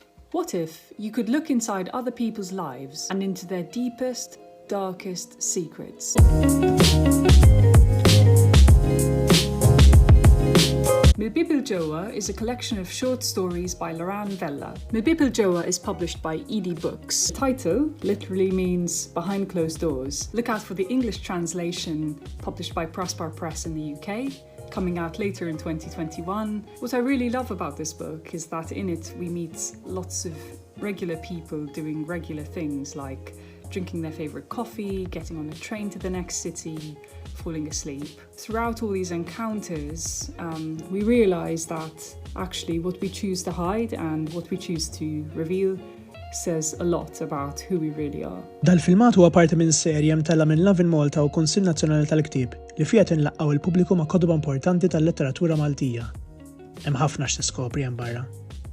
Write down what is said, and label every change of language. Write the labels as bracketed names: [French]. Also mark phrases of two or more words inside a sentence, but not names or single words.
[English] What if you could look inside other people's lives and into their deepest, darkest secrets? Mill-Bieb is a collection of short stories by Loranne Vella. Mill-Bieb is published by Ede Books. The title literally means behind closed doors. Look out for the English translation published by Prospar Press in the UK, coming out later in 2021. What I really love about this book is that in it we meet lots of regular people doing regular things like drinking their favourite coffee, getting on a train to the next city, falling asleep. Throughout all these encounters, we realise that actually what we choose to hide and what we choose to reveal says a lot about who we really are. [Maltese] Dal-filmat huwa parti minn serje mtella minn Lovin Malta u Kunsill Nazzjonali tal-Ktieb li fiha tinlaqqgħu il-pubbliku ma' kotba importanti tal-letteratura Maltija. Hemm ħafna x'tiskopri hemm barra.